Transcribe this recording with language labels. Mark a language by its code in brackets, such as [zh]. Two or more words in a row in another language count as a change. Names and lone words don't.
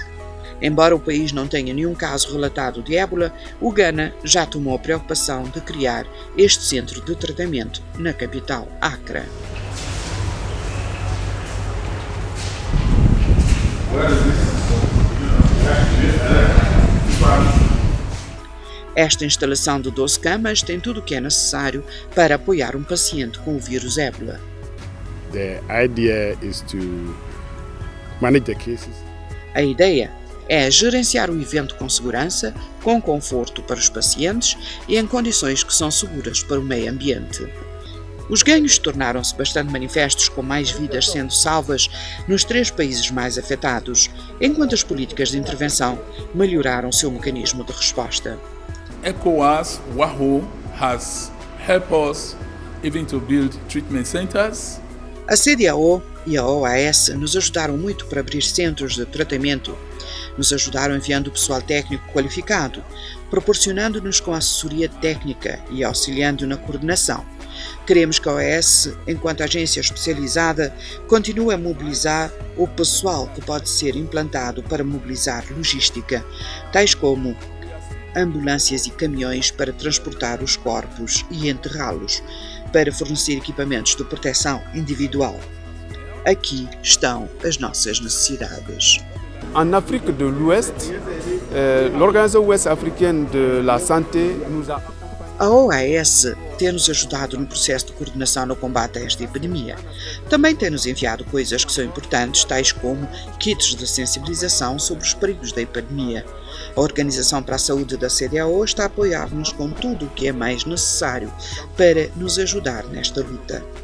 [pt] Embora o país não tenha nenhum caso relatado de ébola, o Ghana já tomou a preocupação de criar este centro de tratamento na capital, Accra. Esta instalação de 12 camas tem tudo o que é necessário para apoiar um paciente com o vírus ébola. [en] The idea is to manage the cases. [pt] A ideia é gerenciar o evento com segurança, com conforto para os pacientes e em condições que são seguras para o meio ambiente. Os ganhos tornaram-se bastante manifestos, com mais vidas sendo salvas nos 3 países mais afetados, enquanto as políticas de intervenção melhoraram seu mecanismo de resposta. [en] ECOWAS, WAHO, has helped us even to build treatment centers. [pt] A CDAO e a OAS nos ajudaram muito para abrir centros de tratamento. Nos ajudaram enviando pessoal técnico qualificado, proporcionando-nos com assessoria técnica e auxiliando na coordenação. Queremos que a OAS, enquanto agência especializada, continue a mobilizar o pessoal que pode ser implantado para mobilizar logística, tais como ambulâncias e caminhões para transportar os corpos e enterrá-los, para fornecer equipamentos de proteção individual. Aqui estão as nossas necessidades. [fr] En Afrique de l'Ouest, l'Organisation Ouest-Africaine de la Santé nous a... [pt] A OAS tem-nos ajudado no processo de coordenação no combate a esta epidemia. Também tem-nos enviado coisas que são importantes, tais como kits de sensibilização sobre os perigos da epidemia. A Organização para a Saúde da CDAO está a apoiar-nos com tudo o que é mais necessário para nos ajudar nesta luta.